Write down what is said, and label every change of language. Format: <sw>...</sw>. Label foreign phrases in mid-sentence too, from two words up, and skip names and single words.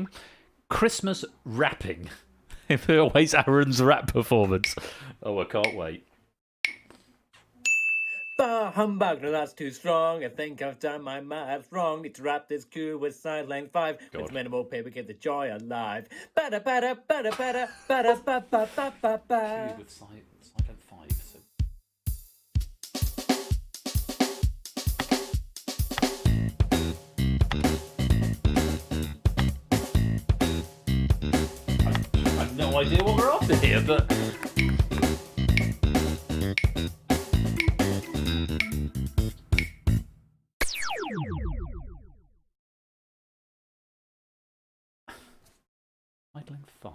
<en>Christmas wrapping. If it awaits Aaron's rap performance. Oh, I can't wait. Bah humbug, no that's too strong. I think I've done my maths wrong. Need to wrap this coup with side length 5. With minimal paper, keep the joy alive. Bada bada bada bada bada ba ba ba ba ba. With side length 5. So. I've no idea what we're after here, but. Side length 5.</en>